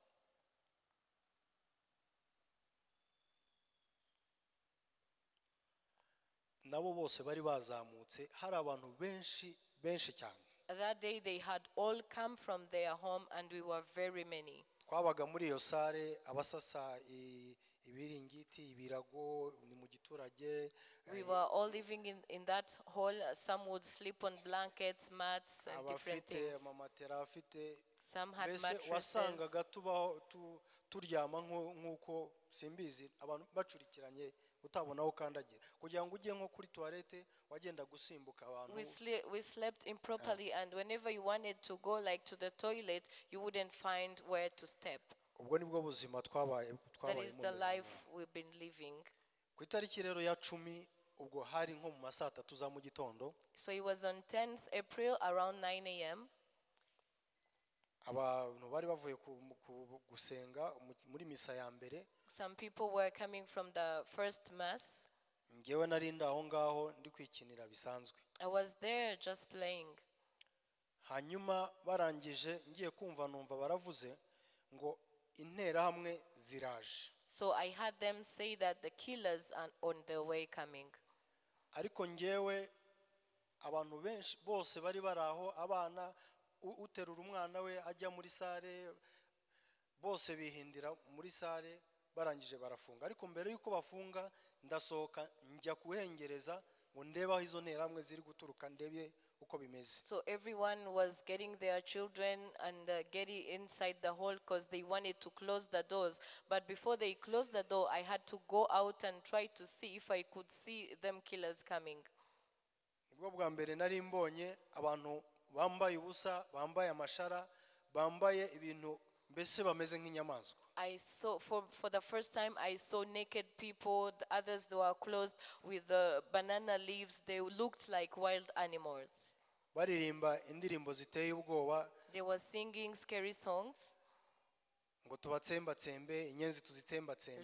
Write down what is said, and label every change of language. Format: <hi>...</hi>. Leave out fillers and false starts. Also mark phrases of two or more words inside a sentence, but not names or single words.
<rw>Nabo bose bari bazamutse, hari abantu benshi cyane.</rw> <en>That day they had all come from their home, and we were very many.</en> <rw>Twabaga muri iyo sare abasasa ibiringiti ibirago ni mu giturage.</rw> <en>We were all living in that hall. Some would sleep on blankets, mats, and different things. Some had mattresses.</en> <rw>Wasangaga turyama nkuko simbizi abantu bacurikiranye utabona aho kandagira kugira ngo ujye nko kuri toilette wagenda gusimbuka abantu.</rw> <en>We slept improperly, and whenever you wanted to go like to the toilet, you wouldn't find where to step.</en> <rw>Ubwo nibwo buzima twabaye.</rw> <en>That is the life we've been living.</en> <rw>Ku itariki rero ya 10 ubwo hari nko mu masaa 3 za mu gitondo.</rw> <en>So it was on 10th April around 9 a.m.</en> <rw>Abantu bari bavuye gusenga muri misa ya mbere.</rw> <en>Some people were coming from the first mass.</en> <rw>Ngewe nari ndaho ngaho ndi kwikinira bisanzwe.</rw> <en>I was there just playing.</en> <rw>Hanyuma barangije ngiye kumva numva baravuze ngo intera hamwe ziraje.</rw> <en>So I had them say that the killers are on their way coming.</en> <rw>Ariko ngewe abantu benshi bose bari baraho, abana uterura umwana we ajya muri sare bose bihindira muri sare barangije barafunga. Ariko mbere yuko bafunga ndasohoka njya kuhengereza ngo ndeba izo ntera hamwe ziri guturuka ndebye uko bimeze.</rw> <en>So everyone was getting their children and getting inside the hall because they wanted to close the doors. But before they closed the door, I had to go out and try to see if I could see them killers coming.</en> <rw>Ubwo bwa mbere nari mbonye abantu bambaye ubusa, bambaye amashara, bambaye ibintu mbese bameze nk'inyamaswa.</rw> <en>I saw for the first time I saw naked people. The others, they were clothed with banana leaves. They looked like wild animals.</en> <rw>Baririmba indirimbo ziteye ubwoba.</rw> <en>They were singing scary songs.</en> <rw>Ngo tubatsemba tsembe inyenzi tuzitsemba tsembe.</rw>